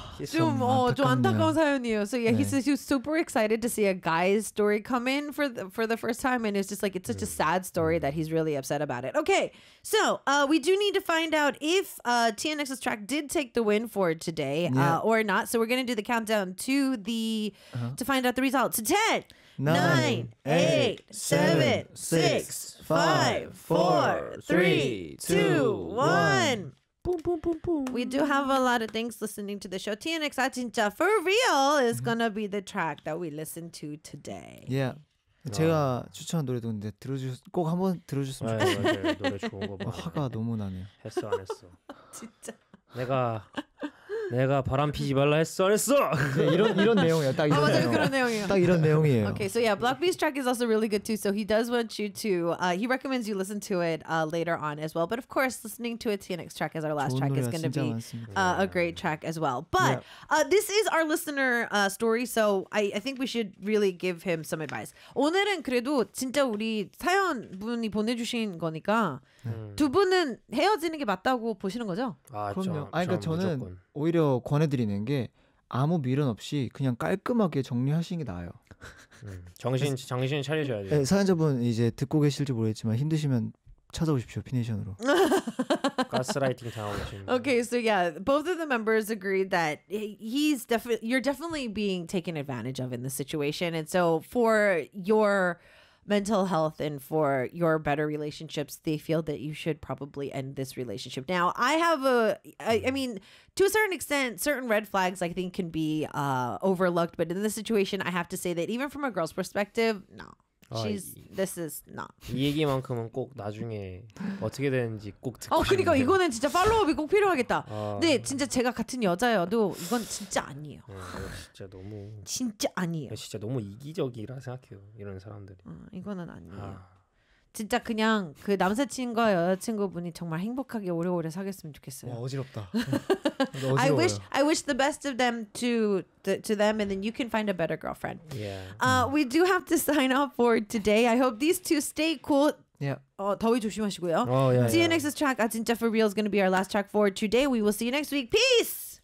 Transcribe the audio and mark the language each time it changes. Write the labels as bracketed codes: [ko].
[ko] 좀 안타까운 사연이에요. [en] So yeah, [ko] 네. [en] he was super excited to see a guy's story come in for the first time, and it's just like it's such a sad story that he's really upset about it. Okay, so we do need to find out if TNX's track did take the win for today or not. So we're gonna do the countdown to the to find out the results. So 10, 9, 8, 7, 6, 5, 4, 3, 2, 1. Boom, boom, boom, boom. We do have a lot of things listening to the show. TNX, 아 진짜 for real is gonna be the track that we listen to today. Yeah. Wow. [ko] 제가 추천한 노래도 있는데 꼭 한번 들어주셨으면 좋겠어요. 노래 좋은 거 봐. 화가 너무 나네요. 했어 안 했어? 진짜. 내가 바람 피지 말라 했어 안 했어? 네, 이런 내용이에요. 딱 이런 내용. 그런 내용이에요. 딱 이런 내용이에요. [en] Okay, so yeah, Black Beast track is also really good too. So he does want you to, he recommends you listen to it later on as well. But of course, listening to a TNX track as our last track is going to be a great track as well. But this is our listener story, so I think we should really give him some advice. [ko] 오늘은 그래도 진짜 우리 사연 분이 보내주신 거니까 두 분은 헤어지는 게 맞다고 보시는 거죠? 그럼요. 그러니까 저는 오히려 권해드리는 게 아무 미련 없이 그냥 깔끔하게 정리하시는 게 나아요. 정신 차리셔야 돼요. 네, 사연자분 이제 듣고 계실지 모르겠지만 힘드시면 찾아오십시오, 피네이션으로. 가스라이팅 당하고 계십니다. [en] Okay, so yeah, both of the members agreed that you're definitely being taken advantage of in this situation. And so for your mental health and for your better relationships, they feel that you should probably end this relationship. Now, I have I mean, to a certain extent, certain red flags I think can be overlooked, but in this situation, I have to say that even from a girl's perspective, no. This is not. [ko] 이 얘기만큼은 꼭 나중에 어떻게 되는지 꼭 듣고 그러니까 이거는 진짜 팔로우업이 꼭 필요하겠다. 근데 진짜 제가 같은 여자여도 이건 진짜 아니에요. 진짜 너무 진짜 아니에요. 진짜 너무 이기적이라 생각해요, 이런 사람들이. 이거는 아니에요. 진짜 그냥 그 남자친구와 여자친구분이 정말 행복하게 오래오래 사귀었으면 좋겠어요. 어지럽다. [en] I wish the best of them to them, and then you can find a better girlfriend. Yeah. We do have to sign up for today. I hope these two stay cool. Yeah. [ko] 더위 조심하시고요. [en] Oh yeah. See you next track. 아 진짜 for real is gonna be our last track for today. We will see you next week. Peace.